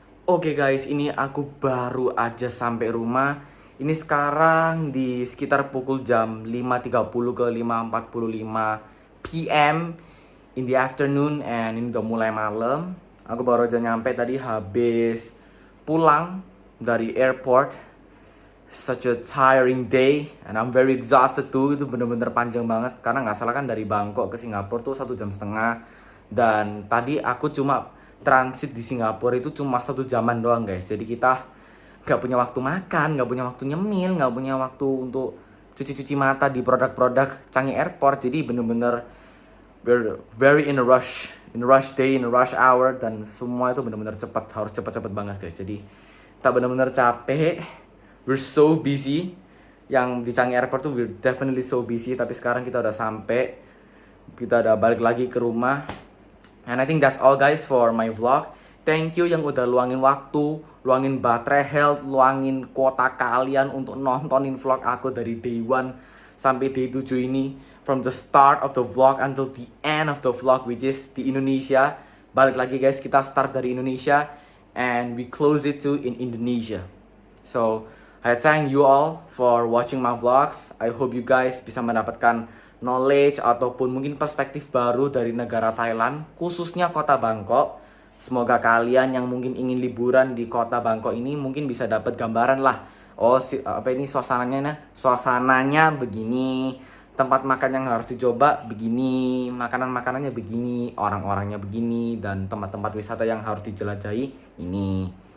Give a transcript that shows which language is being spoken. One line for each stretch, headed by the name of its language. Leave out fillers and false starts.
Indonesian: Oke guys, ini aku baru aja sampai rumah. Ini sekarang di sekitar pukul jam 5.30 ke 5.45
English: PM in the afternoon, and
Indonesian: ini udah mulai malam. Aku baru aja nyampe tadi habis pulang dari airport.
English: Such a tiring day and I'm very exhausted too.
Indonesian: Itu bener-bener panjang banget karena nggak salah kan dari Bangkok ke Singapura tuh 1,5 jam. Dan tadi aku cuma transit di Singapura itu cuma 1 jaman doang guys. Jadi kita nggak punya waktu makan, nggak punya waktu nyemil, nggak punya waktu untuk cuci-cuci mata di produk-produk Changi Airport. Jadi bener-bener
English: we're very in a rush day, in a rush hour,
Indonesian: dan semua itu bener-bener cepat, harus cepat-cepat banget guys. Jadi kita bener-bener capek,
English: we're so busy.
Indonesian: Yang di Changi Airport tuh
English: we're definitely so busy.
Indonesian: Tapi sekarang kita udah sampai, kita udah balik lagi ke rumah.
English: And I think that's all guys for my vlog. Thank you
Indonesian: yang udah luangin waktu, luangin baterai health, luangin kuota kalian untuk nontonin vlog aku dari day 1 sampai day 7 ini.
English: From the start of the vlog until the end of the vlog, which is
Indonesian: di Indonesia. Balik lagi guys, kita start dari Indonesia
English: and we close it too in Indonesia. So I thank you all for watching my vlogs. I hope you guys
Indonesian: bisa mendapatkan knowledge ataupun mungkin perspektif baru dari negara Thailand, khususnya kota Bangkok. Semoga kalian yang mungkin ingin liburan di kota Bangkok ini mungkin bisa dapat gambaran lah. Oh, ini suasananya begini, tempat makan yang harus dicoba begini, makanannya begini, orang-orangnya begini, dan tempat-tempat wisata yang harus dijelajahi ini.